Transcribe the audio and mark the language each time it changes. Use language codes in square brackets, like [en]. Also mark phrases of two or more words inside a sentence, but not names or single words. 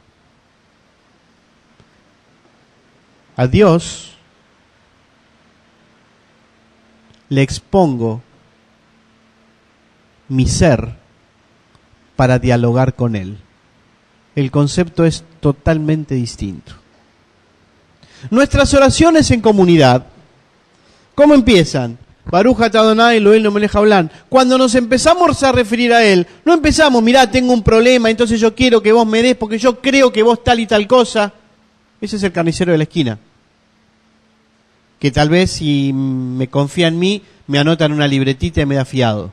[es] A Dios le expongo mi ser para dialogar con él. El concepto es totalmente distinto. Nuestras oraciones en comunidad, ¿cómo empiezan? [he] ברוך אתה אדוני אלוהינו מלך העולם. [es] Cuando nos empezamos a referir a él, no empezamos, mirá, tengo un problema, entonces yo quiero que vos me des porque yo creo que vos tal y tal cosa. Ese es el carnicero de la esquina, que tal vez si me confía en mí, me anota en una libretita y me da fiado.